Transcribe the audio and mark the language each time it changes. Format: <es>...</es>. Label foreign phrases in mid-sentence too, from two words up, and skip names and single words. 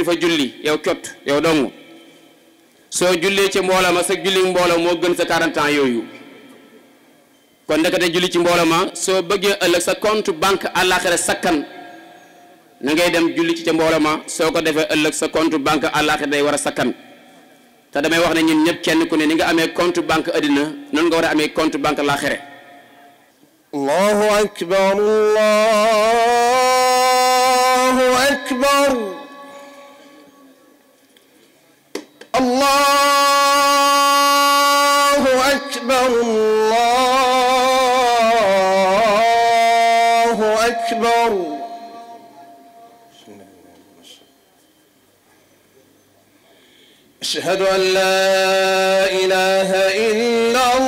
<wo>fa julli yow cot yow dong soo jullee ci mbooloo ma sa julli mbooloo moo gën sa 40 ans yooyu kon ndekete julli ci mbooloo ma soo bëggee ëllëg sa</wo> <fr>compte banque</fr> <wo>àllaaxira sakkan na ngay dem julli ci ca mbooloo ma soo ko defee ëllëg sa</wo> <fr>compte banque</fr> <wo>àllaaxira day war a sakkan te damay wax ne ñun ñëpp kenn ku ne ni nga amee</wo> <fr>compte banque</fr> <wo>addina noonu nga war a amee</wo> <fr>compte banque</fr> <wo>àllaaxira</wo> <ar>الله أكبر الله أكبر الله أكبر الله أكبر أشهد أن لا إله إلا</ar>